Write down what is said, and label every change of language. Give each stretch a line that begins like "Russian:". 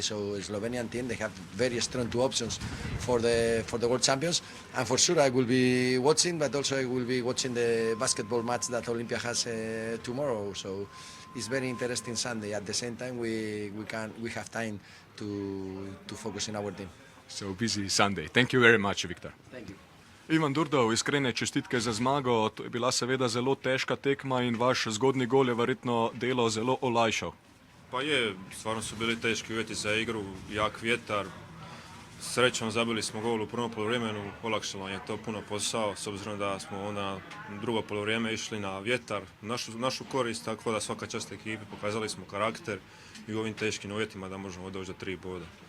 English: So Slovenian team, they have very strong two options for the world champions, and for sure I will be watching, but also I will be watching the basketball match that Olympia has tomorrow. So it's very interesting Sunday. At the same time, we have time to focus in our team. So busy Sunday. Thank you very much, Viktor. Thank you.
Slovenian: Ivan Durdov, iskrene čestitke za zmago. To je bila seveda zelo težka tekma in vaš zgodni gol je verjetno delo zelo olajšal.
Croatian: Pa je, stvarno su bili teški uvjeti za igru, jak vjetar. Srećom zabili smo gol u prvom poluvremenu, olakšalo je to puno posao, s obzirom da smo onda drugo poluvrijeme išli na vjetar, našu korist, tako da svaka čast ekipi, pokazali smo karakter i u ovim teškim uvjetima da možemo doći do 3 boda.